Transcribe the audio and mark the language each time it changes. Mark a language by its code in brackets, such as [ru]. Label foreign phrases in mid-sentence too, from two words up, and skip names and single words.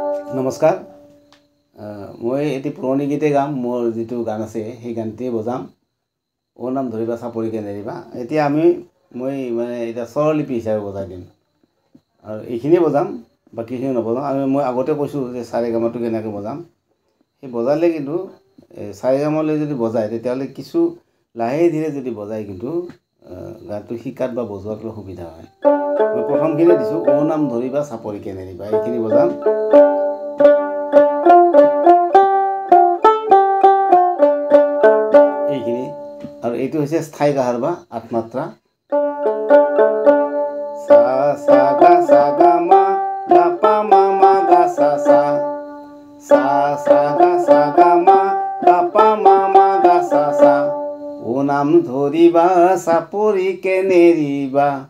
[as] নমস্কাৰ মই এটি পুৰণি গীতে গাম মোৰ যিটো গান আছে সেই গানটোৱে বজাম ও নাম ধৰিবা চাপৰিকে নেৰিবা এতিয়া মই মানে এটা স্বৰলিপি হিচাপে বজাই দিম আৰু এইখিনি বজাম বাকিখিনি নবজাম আৰু মই আগতে কৈছোঁ যে সাৰেগামাটো কেনেকৈ বজাম সেই বজালে কিন্তু সাৰেগামালৈ যদি বজায় তেতিয়াহ'লে কিছু লাহে ধীৰে যদি বজায় কিন্তু গানটো শিকাত বা বজোৱাত সুবিধা হয় মই প্ৰথমখিনি দিছোঁ ও নাম ধৰিবা চাপৰিকে নেৰিবা এইখিনি বজাম [hi] और ये है स्थायी गाहार बा आठ मात्रा सा सा गा मा गा पा मा गा सा सा सा गा मा गा पा मा गा सा सा [as] ও নাম ধৰিবা চাপৰিকে নেৰিবা